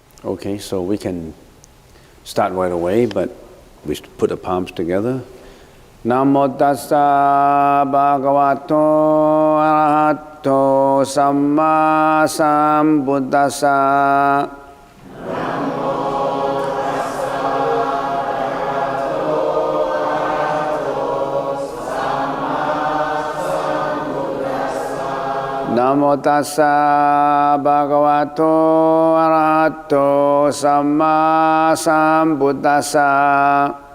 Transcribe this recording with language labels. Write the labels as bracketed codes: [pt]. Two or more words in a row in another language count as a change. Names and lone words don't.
[en] Okay, so we can start right away, but we should put the palms together. [pi] Namo tassa bhagavato arahato samma sambuddhassa. Namo tassa bhagavato arahato samma sambuddhassa.